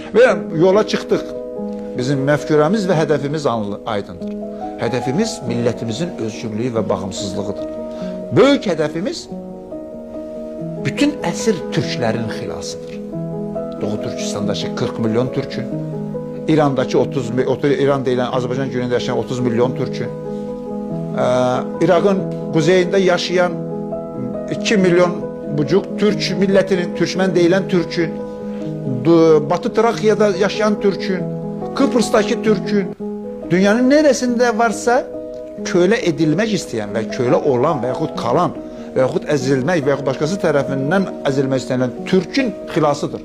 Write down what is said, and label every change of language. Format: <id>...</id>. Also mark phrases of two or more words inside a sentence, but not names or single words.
<tr>Ve yola çıktık.</tr> <az>Bizim məfkurəmiz və hədəfimiz aydındır. Hədəfimiz millətimizin özgürlüyü və bağımsızlığıdır. Böyük hədəfimiz bütün əsir türklərin xilasıdır. Doğu Türkistandakı 40 milyon türkün, İrandakı İran deyilən Azərbaycan günündə yaşayan 30 milyon türkün, İraqın quzeyində yaşayan 2 milyon bucuk Türk millətinin, Türkmen deyilən türkün,</az> <tr>Batı Trakya'da yaşayan türkün, Kıbrıs'taki türkün, dünyanın neresinde varsa köle edilmek isteyen ve köle olan veyahut kalan veyahut ezilmek veyahut başkası tarafından ezilmek istenen Türk'ün xilasıdır.</tr>